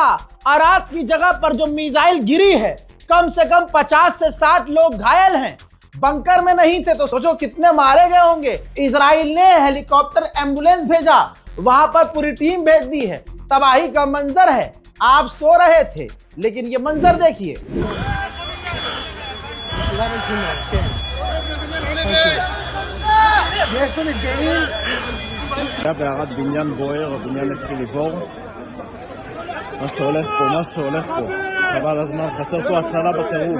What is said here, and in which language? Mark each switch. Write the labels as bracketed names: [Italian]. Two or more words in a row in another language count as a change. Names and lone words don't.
[Hindi] अराद की जगह पर जो मिसाइल गिरी है, कम से कम 50 से 60 लोग घायल हैं। बंकर में नहीं थे तो सोचो कितने मारे गए होंगे। इजराइल ने [English] helicopter ambulance [Hindi] भेजा, वहां पर पूरी टीम भेज दी है। तबाही का मंजर है। आप सो रहे थे, लेकिन ये मंजर देखिए। [Hebrew] היה בערד בניין בוער, הבניין התחיל לבעור. מה שהולך פה, חבל הזמן, חסר פה הצלה בטירוף.